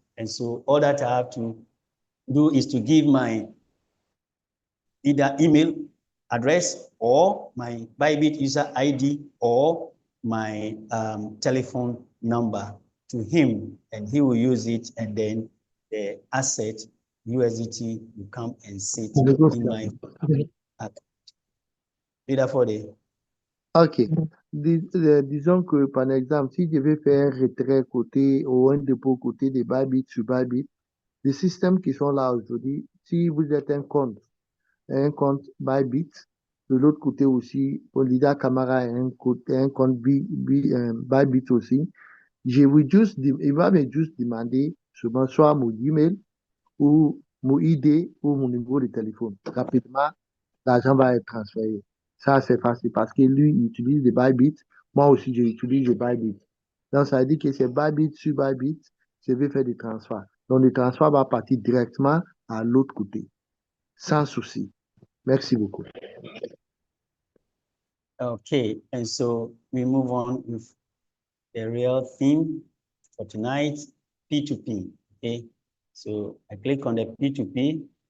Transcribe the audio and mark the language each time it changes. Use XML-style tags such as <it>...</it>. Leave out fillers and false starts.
<en>And so all that I have to do is to give my either email address or my Bybit user ID or my telephone number to him, and he will use it, and then the asset USDT will come and sit in my account. Leader Fode. OK.</en> <fr>Disons que, par exemple, si je vais faire un retrait côté ou un dépôt côté de Bybit sur Bybit, les systèmes qui sont là aujourd'hui, si vous êtes un compte Bybit, de l'autre côté aussi, Olida Camara a un compte Bybit aussi, il va me juste demander souvent soit mon email ou mon ID ou mon numéro de téléphone. Rapidement, l'argent va être transféré. Ça, c'est facile parce que lui, il utilise des Bybit. Moi aussi, j'utilise des Bybit. Donc, ça veut dire que c'est Bybit sur Bybit, je vais faire des transferts. Donc, le transfert va partir directement à l'autre côté, sans souci. Merci beaucoup.</fr> <en>Okay, and so we move on with the real theme for tonight, P2P. Okay, so I click on the P2P.</en>